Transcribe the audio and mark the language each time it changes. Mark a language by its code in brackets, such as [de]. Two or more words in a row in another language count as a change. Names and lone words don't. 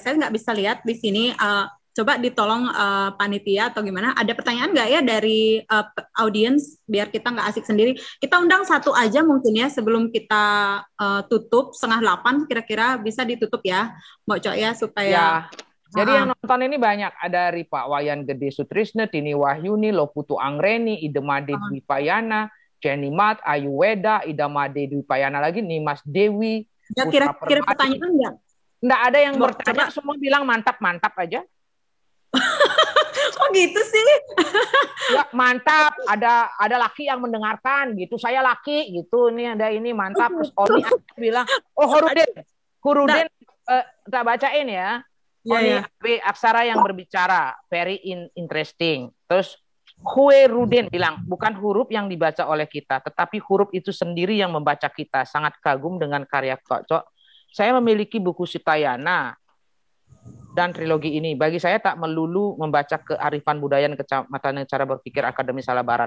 [id] Saya nggak bisa lihat di sini. Coba ditolong panitia atau gimana. Ada pertanyaan nggak ya dari audiens biar kita nggak asik sendiri. Kita undang satu aja mungkin ya sebelum kita tutup 7:30 kira-kira bisa ditutup ya, Mbak Cok ya supaya. Ya. Jadi yang nonton ini banyak. Ada Ripa Wayan Gede Sutrisna, Tini Wahyuni, Loputu Angreni, Idemade Dwipayana, Jenny Mat, Ayu Weda, Idamade Dwipayana lagi, Nimas Dewi. Ya, kira-kira pertanyaan nggak? Nggak ada yang bertanya, semua bilang mantap-mantap aja. Kok gitu sih? Ya mantap, ada laki yang mendengarkan gitu. Saya laki gitu. Ini ada ini mantap. Terus Oni bilang, "Oh, Hurudin tak bacain ya." Oni Aksara yang berbicara, [en] very interesting. [id] Terus Hue Rudin bilang, bukan huruf yang dibaca oleh kita, tetapi huruf itu sendiri yang membaca kita. Sangat kagum dengan karya Cok. Saya memiliki buku Sitayana dan trilogi ini. Bagi saya tak melulu membaca kearifan budaya dan kecamatan cara berpikir akademis ala barat.